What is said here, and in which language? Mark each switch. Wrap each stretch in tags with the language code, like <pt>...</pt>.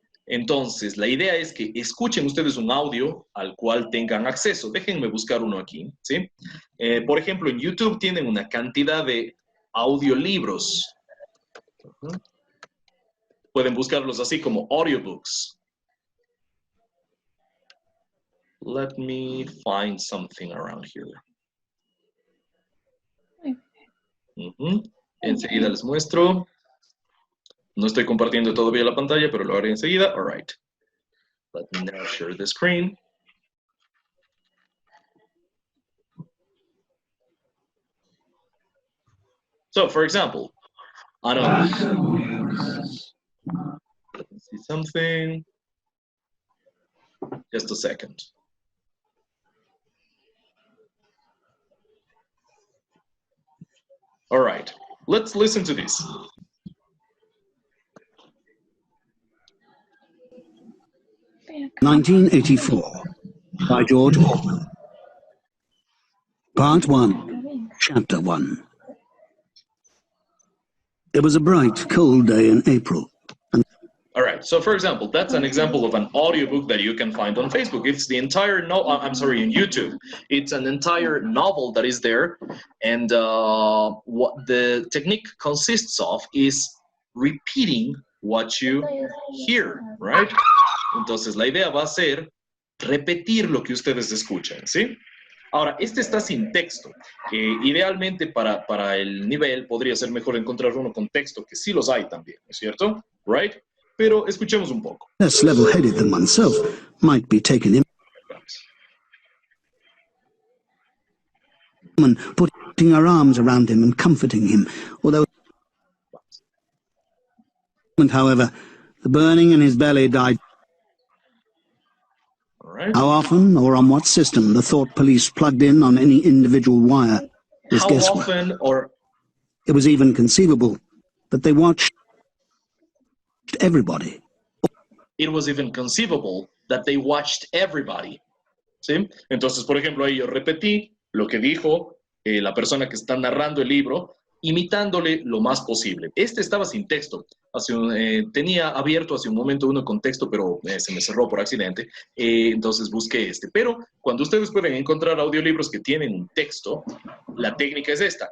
<es>Entonces, la idea es que escuchen ustedes un audio al cual tengan acceso. Déjenme buscar uno aquí, ¿sí? Por ejemplo, en YouTube tienen una cantidad de audiolibros. Pueden buscarlos así como audiobooks.</es> <en>Let me find something around here.</en> <es>Enseguida les muestro. No estoy compartiendo todavía la pantalla, pero lo haré enseguida.</es> <en>All right. Let me now share the screen. So, for example, I don't know. Let me see something. Just a second. All right, let's listen to this. "1984" by George Orwell. Part 1, Chapter 1. It was a bright, cold day in April. All right, so for example, that's an example of an audiobook that you can find on Facebook. It's the entire on YouTube. It's an entire novel that is there, and what the technique consists of is repeating what you hear, right?</en> <es>Entonces, la idea va a ser repetir lo que ustedes escuchan, ¿sí? Ahora, este está sin texto. Idealmente, para el nivel, podría ser mejor encontrar uno con texto, que sí los hay también, ¿no es cierto? Right? Pero escuchemos un poco.</es> <en>Less level-headed than oneself might be taken in. Putting her arms around him and comforting him, although, however, the burning in his belly died. Right. How often or on what system the thought police plugged in on any individual wire is guesswork. It was even conceivable that they watched everybody. It was even conceivable that they watched everybody.</en> <es>¿Sí? Entonces, por ejemplo, ahí yo repetí lo que dijo la persona que está narrando el libro, imitándole lo más posible. Este estaba sin texto. Tenía abierto hace un momento uno con texto, pero se me cerró por accidente. Entonces busqué este. Pero cuando ustedes pueden encontrar audiolibros que tienen un texto, la técnica es esta.</es>